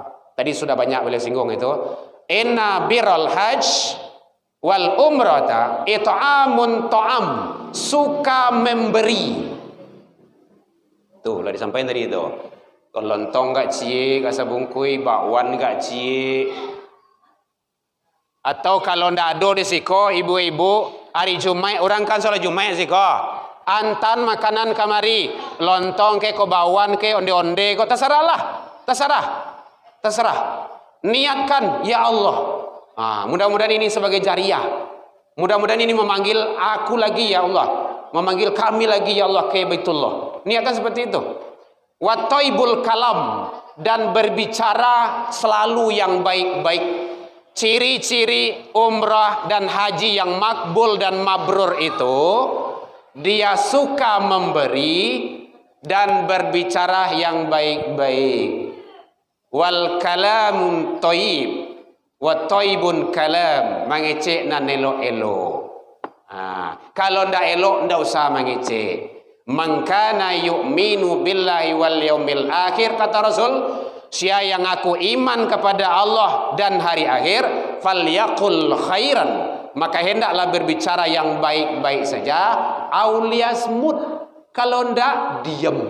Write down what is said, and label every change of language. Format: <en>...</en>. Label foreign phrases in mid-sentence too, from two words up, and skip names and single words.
<id>Tadi sudah banyak boleh singgung itu.</id> <ar>إن البر الحج والعمرة إطعام الطعام,</ar> <id>suka memberi. Tuh lah disampaikan tadi itu.</id> <min>Lontong gak cie, kasa bungkui, bakwan gak cie.</min> <id>Atau kalau ndak ada di siko, ibu-ibu hari Jumat orang kan sholat Jumat siko.</id> <min>Antan makanan kamari, lontong ke bakwan ke onde-onde ko terserahlah.</min> <id>Terserah. Niatkan</id> <ar>يا الله.</ar> <id>Mudah-mudahan ini sebagai jariah. Mudah-mudahan ini memanggil aku lagi</id> <ar>يا الله.</ar> <id>Memanggil kami lagi</id> <ar>يا الله</ar> <id>ke Baitullah. Niatkan seperti itu.</id> <ar>وطيب الكلام,</ar> <id>dan berbicara selalu yang baik-baik. Ciri-ciri umrah dan haji yang makbul dan mabrur itu, dia suka memberi dan berbicara yang baik-baik.</id> <ar>والكلام طيب وطيب الكلام,</ar> <min>mengecek nan elok-elok. Kalau ndak elok ndak usah mengecek.</min> <ar>من كان يؤمن بالله واليوم الآخر,</ar> <id>kata Rasul, siapa yang aku iman kepada Allah dan hari akhir,</id> <ar>فليقل خيرا,</ar> <id>maka hendaklah berbicara yang baik-baik saja,</id> <ar>أو ليصمت,</ar> <id>kalau ndak diam.</id>